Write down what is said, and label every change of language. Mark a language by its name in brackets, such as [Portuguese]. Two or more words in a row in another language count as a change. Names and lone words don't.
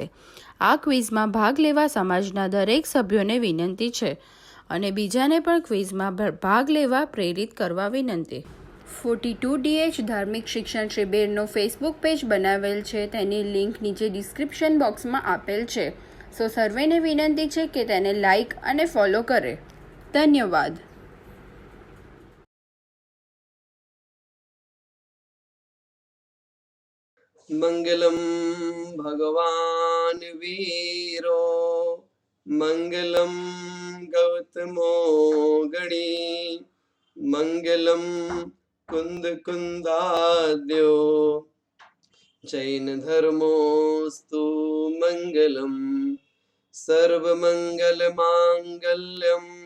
[Gujarati] આ ક્વિઝમાં ભાગ લેવા સમાજના દરેક સભ્યોને વિનંતી છે અને બીજાને પણ ક્વિઝમાં ભાગ લેવા પ્રેરિત કરવા વિનંતી। 42 DH ધાર્મિક શિક્ષણ શિબિરનો ફેસબુક પેજ બનાવેલ છે। તેની લિંક નીચે ડિસ્ક્રિપ્શન બોક્સમાં આપેલ છે। સો સર્વેને વિનંતી છે કે તેને લાઇક અને ફોલો કરે। ધન્યવાદ। [Sanskrit] मंगलम भगवान वीरो मंगलम गौतमो गणी मंगलम कुंद कुंदाद्यो जैन धर्मोस्तु मंगलम सर्वमंगल मांगल्यम